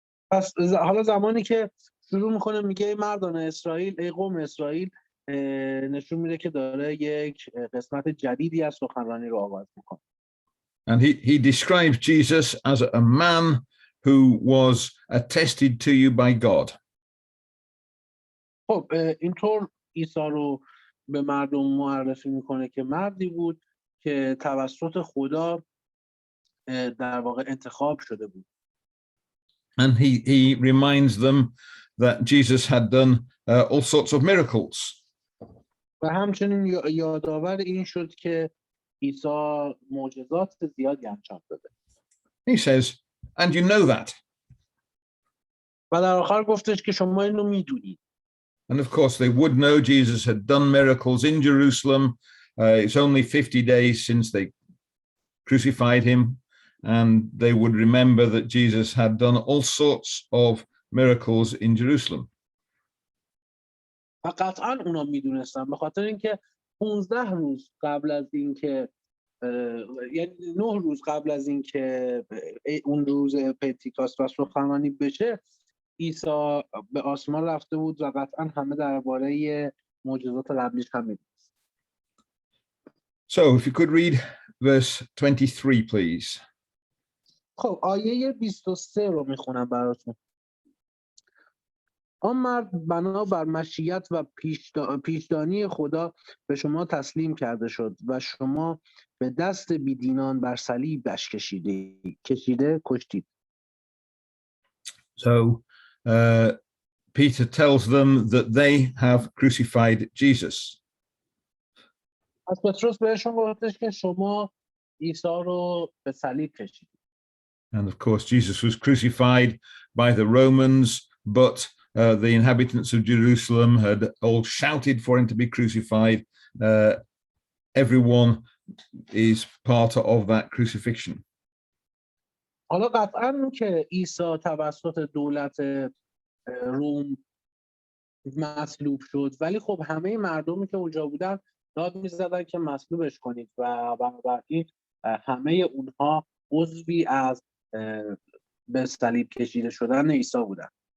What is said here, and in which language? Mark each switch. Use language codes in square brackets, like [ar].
[fa] پس حالا زمانی که شروع میکنه میگه ای مردان اسرائیل، ای قوم اسرائیل، نشون میده که داره یک قسمت جدیدی از سخنرانی رو آغاز میکنه. [en] And he describes Jesus as a man who was attested to you by God. [fa] خب اینطور عیسی رو به مردم معرفی میکنه که مردی بود که توسط خدا در واقع انتخاب شده بود. [en] And he reminds them that Jesus had done all sorts of miracles. [fa] و همچنین یادآور این شد که عیسی معجزات زیادی انجام داده. [en] He says, and you know that. [fa] و در آخر گفتش که شما اینو میدونید. [en] And of course, they would know Jesus had done miracles in Jerusalem. It's only 50 days since they crucified him. And they would remember that Jesus had done all sorts of miracles in Jerusalem. [fa] و قطعا اونا میدونستن به خاطر اینکه 15 روز قبل از اینکه یعنی 9 روز قبل از اینکه اون روز پنتیکاست و سخنرانی بشه عیسی به آسمان رفته بود و قطعا همه درباره معجزات قبلیش هم میدونست. [en] So if you could read verse 23, please. [fa] خب آیه 23 رو میخونم براتون. آن مرد بنا بر مشیت و پیشدانی خدا به شما تسلیم کرده شد و شما به دست بیدینان بر صلیبش کشیده کشتید. [en] So Peter tells them that they have crucified Jesus. [fa] از پتروس بهشون گفتش که شما عیسی رو به صلیب کشیدید. [en] And of course, Jesus was crucified by the Romans, but the inhabitants of Jerusalem had all shouted for him to be crucified. Everyone is part of that crucifixion. [fa] حالا قطعاً که عیسی توسط دولت روم مصلوب شد، ولی خب همه مردمی که اونجا بودن داد می‌زدن که مصلوبش کنید و بنابراین همه اونها عضوی از به صلیب کشیده شدن عیسی بودن.